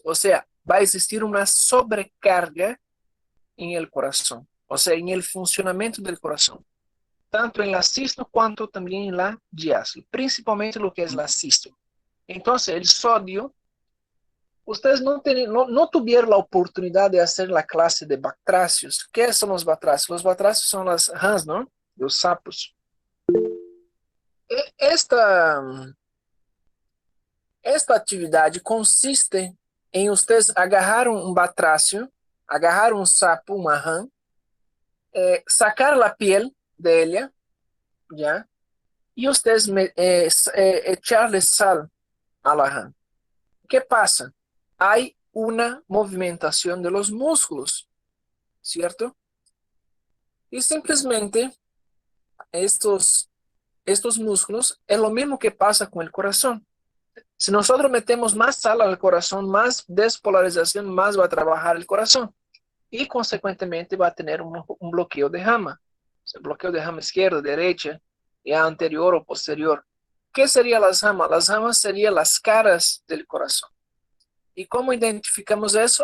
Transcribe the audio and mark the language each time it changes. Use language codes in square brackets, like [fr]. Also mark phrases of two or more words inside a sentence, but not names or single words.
[es] O sea, va a existir una sobrecarga en el corazón, o sea, en el funcionamiento del corazón, tanto en la sístole cuanto también en la diástole, principalmente lo que es la sístole. Entonces, el sodio, ustedes no tuvieron la oportunidad de hacer la clase de batracios. ¿Qué son los batracios? Los batracios son las rãs, ¿no? Los sapos. [pt] Esta atividade consiste em vocês agarrar um batrácio, agarrar um sapo, uma rã, sacar a pele dela, já, e vocês [es] echarle sal a la rã. [pt] O que passa? Há uma movimentação [es] de los músculos, [pt] certo? E simplesmente [es] estos músculos [pt] é o mesmo que passa com o coração. [es] Si nosotros metemos más sal al corazón, más despolarización, más va a trabajar el corazón y consecuentemente va a tener un bloqueo de rama. O sea, bloqueo de rama izquierda, derecha, ya anterior o posterior. ¿Qué serían las ramas? Las ramas serían las caras del corazón. ¿Y cómo identificamos eso?